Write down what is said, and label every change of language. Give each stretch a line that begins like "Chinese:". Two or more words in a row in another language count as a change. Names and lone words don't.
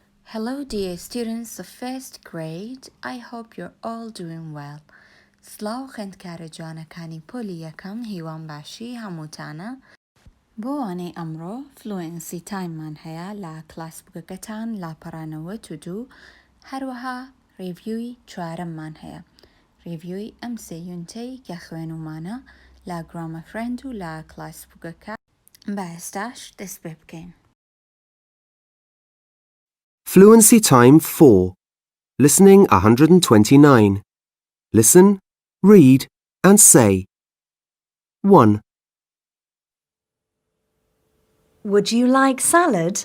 English: Hello, dear students of first grade. I hope you're all doing well.
Central Kurdish: سلااو خوێندکارە پۆلی یەکەم هیوان باشی هەمووتانە. بۆ وانەی ئەمڕۆ فلوئنسی تایممان هەیە لە کلاسبوکەکەتان لاپەڕانەوە تو دوو هەروەها ریڤیوی چوارەممان هەیە. ریڤیوی ئەم سێ یونتەی کە خوێنومانە لە گرامە فرێند و لە کلاسبوکەکە بە ئێستاش دەست پێ بکەین.
English: Fluency Time 4. Listening 129. Listen, read, and say. 1. Would you like salad?